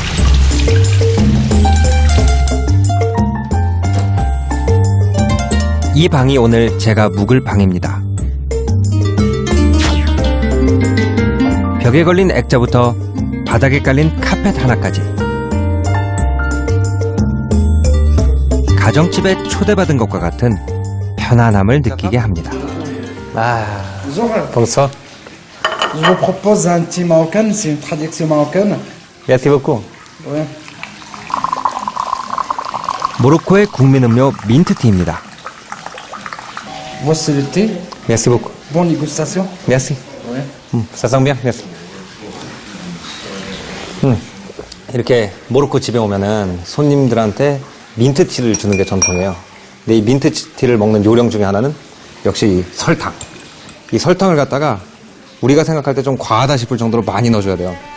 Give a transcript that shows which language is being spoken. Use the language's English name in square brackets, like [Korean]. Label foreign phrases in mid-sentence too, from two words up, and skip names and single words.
[Korean] 이 방이 오늘 제가 묵을 방입니다. 벽에 걸린 액자부터 바닥에 깔린 카펫 하나까지 가정집에 초대받은 것과 같은 편안함을 느끼게 합니다. [French] Bonsoir. Je vous propose un thé marocain, c'est une tradition marocaine. Merci beaucoup. Ouais. [Korean] 모로코의 국민 음료 민트티입니다. [French] Voici le thé. Merci beaucoup. Bonne dégustation. Merci. Ouais. Ça sent bien. Merci. [Korean] 이렇게 모로코 집에 오면은 손님들한테 민트티를 주는 게 전통이에요. 근데 이 민트티를 먹는 요령 중에 하나는 역시 이 설탕. 이 설탕을 갖다가 우리가 생각할 때 좀 과하다 싶을 정도로 많이 넣어줘야 돼요.